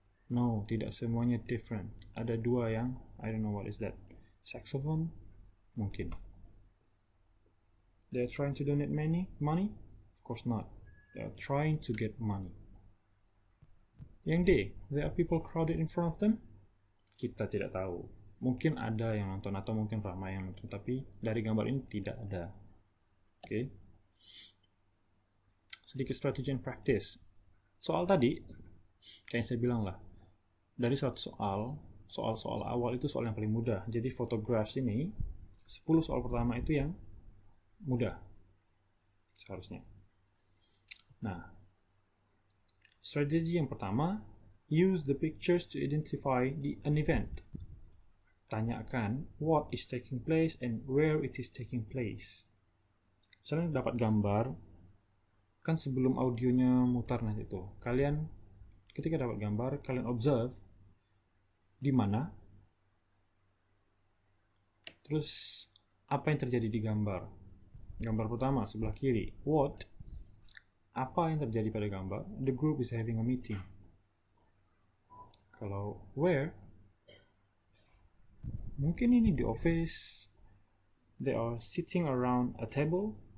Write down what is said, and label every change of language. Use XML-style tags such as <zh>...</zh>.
<en>No,</en> <id>tidak semuanya</id> <en>different.</en> <id>Ada dua yang,</id> <en>I don't know what is that. Saxophone?</en> <id>Mungkin.</id> <en>They are trying to donate money? Of course not. They are trying to get money. Yang D, there are people crowded in front of them?</en> <id>Kita tidak tahu. Mungkin ada yang nonton atau mungkin ramai yang nonton, tapi dari gambar ini tidak ada. Oke. Sedikit strategi</id> <en>and practice.</en> <id>Soal tadi, kayak saya bilang lah, dari satu soal awal itu soal yang paling mudah. Jadi photographs ini, 10 soal pertama itu yang mudah. Seharusnya. Nah, strategi yang pertama,</id> <en>use the pictures to identify an event.</en> <id>Tanyakan</id> <en>what is taking place and where it is taking place.</en> <id>Misalnya dapat gambar, kan sebelum audionya mutar nanti itu, kalian ketika dapat gambar, kalian observe di mana, terus apa yang terjadi di gambar. Gambar pertama sebelah kiri, what? Apa yang terjadi pada gambar?</id> <en>The group is having a meeting.</en> <id>Kalau</id> <en>where?</en> <id>Mungkin ini di</id> <en>office. They are sitting around a table.</en>